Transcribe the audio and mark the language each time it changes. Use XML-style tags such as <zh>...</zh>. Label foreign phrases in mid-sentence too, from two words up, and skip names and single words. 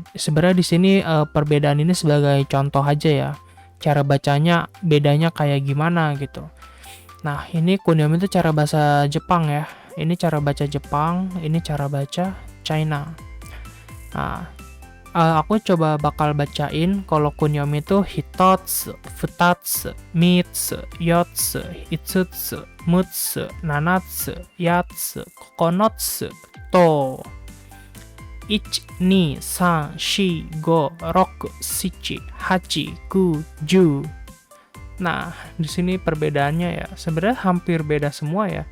<id>Sebenarnya di sini perbedaan ini sebagai contoh aja ya. Cara bacanya bedanya kayak gimana gitu. Nah, ini kunyomi itu cara bahasa Jepang ya. Ini cara baca Jepang, ini cara baca China. Nah, aku coba bakal bacain. Kalau kunyomi itu</id> <ja>一つ、二つ、三つ, 四つ、五つ、六つ、七つ、八つ、九つ、十.</ja> <id>1, 2, 3, 4, 5, 6, 7, 8, 9, 10. Nah, di sini perbedaannya ya, sebenarnya hampir beda semua ya.</id>